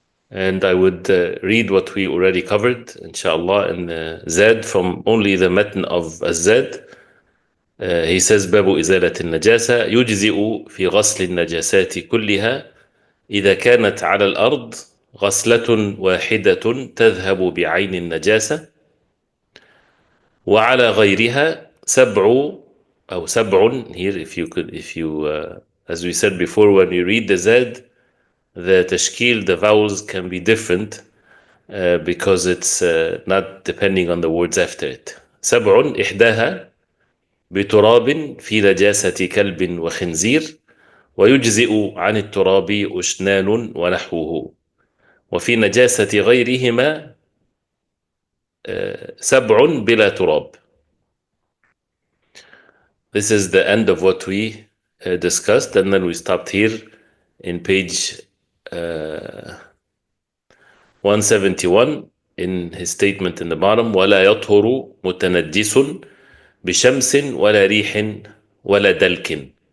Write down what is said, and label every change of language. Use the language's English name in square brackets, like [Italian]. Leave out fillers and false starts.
[English] And I would read what we already covered inshallah in Zad from only the matn of Zad. He says [Arabic] باب إزالة النجاسة يجزئ في غسل النجاسات كلها إذا كانت على الأرض غسلة واحدة تذهب بعين النجاسة، وعلى غيرها سبع. [English] Here if you as we said before, when you read the Zad, the tashkil, the vowels can be different because it's not depending on the words after it. [Arabic] سبع إحداها بتراب في نجاسة كلب وخنزير، ويجزئ عن التراب أشنان ونحوه، وفي نجاسة غيرهما سبع بلا تراب. [English] This is the end of what we discussed, and then we stopped here in page 171 in his statement in the bottom: [Arabic] ولا يطهر متنجس بشمس ولا ريح ولا دلك.